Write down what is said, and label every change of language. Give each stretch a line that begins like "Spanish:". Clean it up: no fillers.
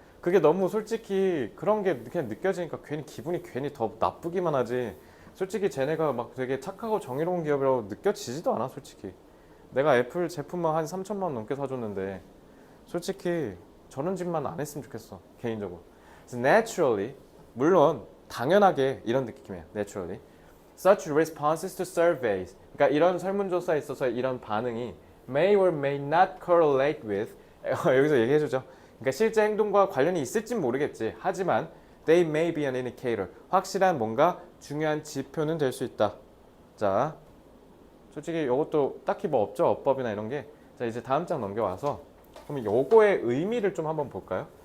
Korean: 그게 너무 솔직히 그런 게 그냥 느껴지니까 기분이 괜히 더 나쁘기만 하지. 솔직히 쟤네가 막 되게 착하고 정의로운 기업이라고 느껴지지도 않아 솔직히. 내가 애플 제품만 한 3천만 원 넘게 사줬는데 솔직히 저런 짓만 안 했으면 좋겠어 개인적으로. 그래서 naturally 물론 당연하게 이런 느낌이에요.
English: naturally such responses to surveys
Korean: 그러니까 이런 설문조사에 있어서 이런 반응이
English: may or may not correlate with
Korean: 여기서 얘기해주죠. 그러니까 실제 행동과 관련이 있을진 모르겠지. 하지만
English: they may be an indicator
Korean: 확실한 뭔가 중요한 지표는 될 수 있다. 자 솔직히 이것도 딱히 뭐 없죠. 어법이나 이런 게. 자 이제 다음 장 넘겨와서 그럼 요거의 의미를 좀 한번 볼까요?